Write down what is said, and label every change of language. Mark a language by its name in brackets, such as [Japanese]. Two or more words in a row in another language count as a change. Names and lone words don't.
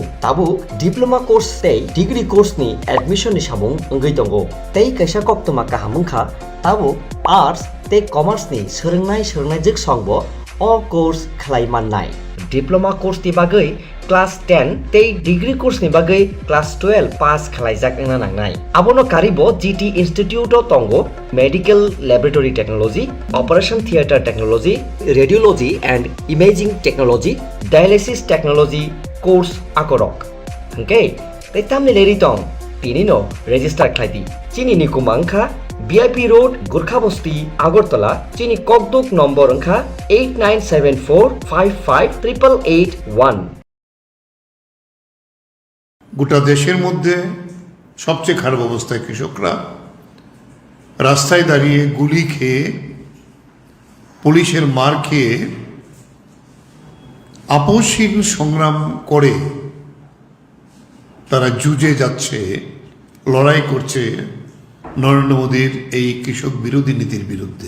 [Kok Borok] Tabuk [English] diploma course [Kok Borok] tei [English] degree course [Kok Borok] ni admission ni samung ongoi tongo tei kaisa koktoma kahamungkha tabuk arts tei commerce ni sorongnai jik songbo o course khlai mannai. [English] Diploma course [Kok Borok] ni bagai Class 10 tei [English] degree course [Kok Borok] ni bagai Class 12 pass khlaijak ongna nangnai. Abono karibo GT Institute o tongo [English] Medical Laboratory Technology, Operation Theatre Technology, Radiology and Imaging Technology, Dialysis Technology course [Kok Borok] akorok. Okay, tei tamni leri tong tinino register khlaidi. Chini ni kumangkha VIP Road, Gurkhabasti, Agartala, Chini Kokduk number angkha 8974558881. [Bangla] গোটা দেশের মধ্যে সবচেয়ে খারাপ অবস্থায় কৃষকরা রাস্তায় দাঁড়িয়ে গুলি খেয়ে পুলিশের মার খেয়ে আপোষহীন সংগ্রাম করে তারা যুঝে যাচ্ছে, লড়াই করছে নরেন্দ্র মোদীর এই কৃষক বিরোধী নীতির বিরুদ্ধে।